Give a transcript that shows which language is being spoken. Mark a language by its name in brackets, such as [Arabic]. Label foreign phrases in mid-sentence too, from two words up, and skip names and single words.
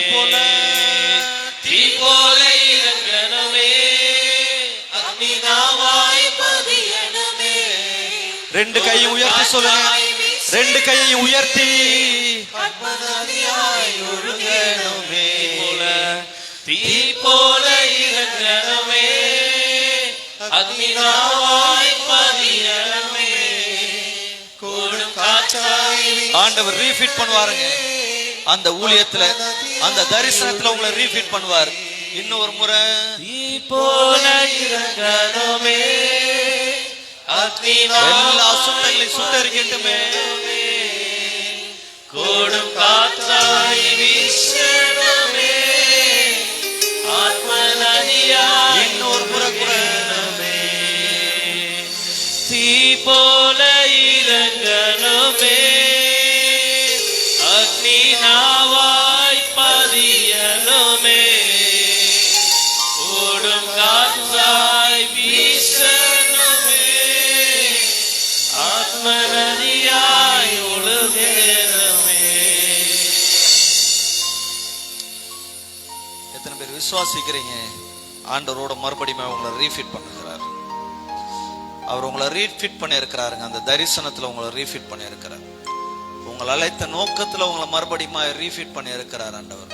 [Malayalam] തീ പോലെ ഇറങ്ങണമേ, അഗ്നിനാവായി പതിയണമേ. [Tamil] ரெண்டு கையும் உயர்த்தி சொல்லுங்க. ரெண்டு கையையும் உயர்த்தி [Malayalam] ആത്മനദിയായി ഒഴുകണമേ. തീ പോലെ ഇറങ്ങണമേ, അഗ്നിനാവായി പതിയണമേ, കൊടും കാറ്റായി. [Tamil] ஆண்டவர் ரீஃபிட் பண்ணுவாருங்க. அந்த ஊழியத்துல, அந்த தரிசனத்துல உங்களை ரீஃபிட் பண்ணுவார். இன்னொரு முறை [Malayalam] തീ പോലെ ഇറങ്ങണമേ, [Tamil] எல்லா சுத்தங்களையும் சுட்டரிக்கட்டுமே. [Malayalam] കൊടും കാറ്റായി വീശണമേ, ആത്മനദിയായി [Tamil] இன்னொரு முறை கூட [Malayalam] തീ പോലെ ഇറങ്ങണമേ, അഗ്നിനാവായി പതിയണമേ, കൊടും കാറ്റായി വീശണമേ, ആത്മനദിയായി ഒഴുകണമേ. [Tamil] எத்தனை பேர் விசுவாசிக்கிறீங்க ஆண்டவரோட மறுபடியும் உங்களை ரீஃபிட் பண்ணுகிறார்? அவர் உங்களை ரீஃபிட் பண்ணி இருக்கிறாருங்க. அந்த தரிசனத்துல உங்களை ரீஃபிட் பண்ணி இருக்கிறார். உங்களை அழைத்த நோக்கத்துல உங்களை மறுபடியும் ரீஃபிட் பண்ணி இருக்கிறார் ஆண்டவர்.